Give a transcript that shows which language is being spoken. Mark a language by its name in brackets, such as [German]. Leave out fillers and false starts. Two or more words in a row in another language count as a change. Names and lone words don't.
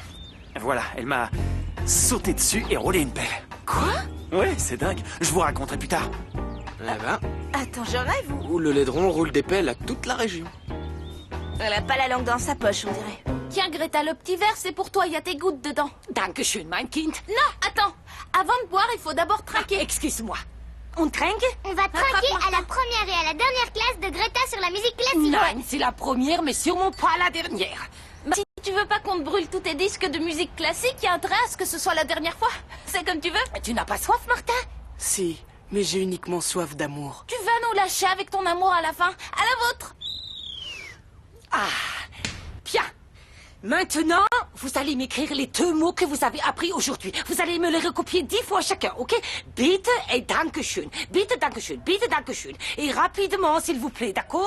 [French] Voilà, elle m'a sauté dessus et roulé une pelle. Quoi? Ouais, c'est dingue. Je vous raconterai plus tard. Eh ben, Attends, je rêve ou... où le laidron roule des pelles à toute la région. Elle a pas la langue dans sa poche, on dirait. Tiens, Greta, le petit verre, c'est pour toi, il y a tes gouttes dedans. [German] Dankeschön, mein Kind. [French] Non, attends. Avant de boire, il faut d'abord trinquer. Excuse-moi. On trinque? On va trinquer à la première et à la dernière classe de Greta sur la musique classique. Non, c'est la première, mais sûrement pas la dernière. Bah, si tu veux pas qu'on te brûle tous tes disques de musique classique, il y a intérêt à ce que ce soit la dernière fois. C'est comme tu veux. Tu n'as pas soif, Martin? Si, mais j'ai uniquement soif d'amour. Tu vas nous lâcher avec ton amour à la fin. À la vôtre. Ah, bien. Maintenant, vous allez m'écrire les 2 mots que vous avez appris aujourd'hui. Vous allez me les recopier 10 fois chacun, ok? [German] Bitte et Dankeschön. Bitte, Dankeschön. Bitte, Dankeschön. [French] Et rapidement, s'il vous plaît, d'accord?